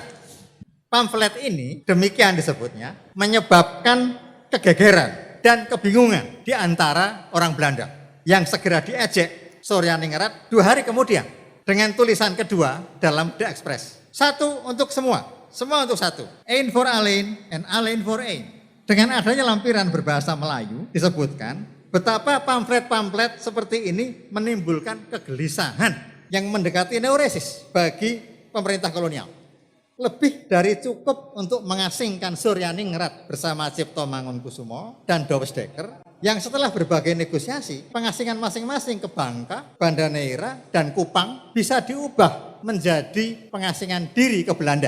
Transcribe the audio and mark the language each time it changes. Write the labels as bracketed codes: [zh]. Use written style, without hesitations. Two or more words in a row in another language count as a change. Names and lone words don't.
[id] Pamflet ini, demikian disebutnya, menyebabkan kegegeran dan kebingungan di antara orang Belanda yang segera diejek Suryaningrat 2 hari kemudian dengan tulisan kedua dalam The Express. Satu untuk semua, semua untuk satu. [nl] Een voor alleen en alleen voor een. [id] Dengan adanya lampiran berbahasa Melayu disebutkan betapa pamflet-pamflet seperti ini menimbulkan kegelisahan yang mendekati neuresis bagi pemerintah kolonial. Lebih dari cukup untuk mengasingkan Suryaningrat bersama Cipto Mangunkusumo dan Douwes Dekker yang setelah berbagai negosiasi pengasingan masing-masing ke Bangka, Banda Neira, dan Kupang bisa diubah menjadi pengasingan diri ke Belanda.